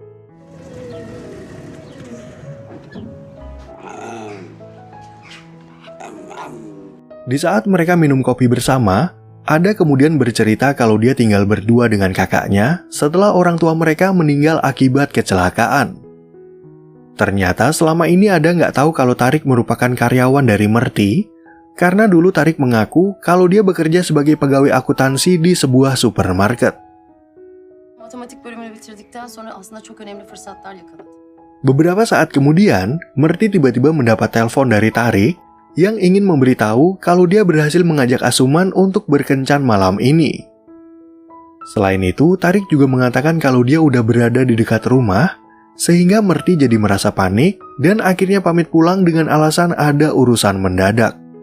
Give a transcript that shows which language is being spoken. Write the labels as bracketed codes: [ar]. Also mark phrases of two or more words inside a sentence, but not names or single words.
[id] Di saat mereka minum kopi bersama, Ada kemudian bercerita kalau dia tinggal berdua dengan kakaknya setelah orang tua mereka meninggal akibat kecelakaan. Ternyata selama ini Ada nggak tahu kalau Tarik merupakan karyawan dari Merti, karena dulu Tarik mengaku kalau dia bekerja sebagai pegawai akuntansi di sebuah supermarket. [tr] Matematik bölümünü bitirdikten sonra aslında çok önemli fırsatlar yakaladı. [id] Beberapa saat kemudian, Merti tiba-tiba mendapat telepon dari Tarik yang ingin memberitahu kalau dia berhasil mengajak Asuman untuk berkencan malam ini. Selain itu, Tarik juga mengatakan kalau dia udah berada di dekat rumah, sehingga Merti jadi merasa panik dan akhirnya pamit pulang dengan alasan ada urusan mendadak.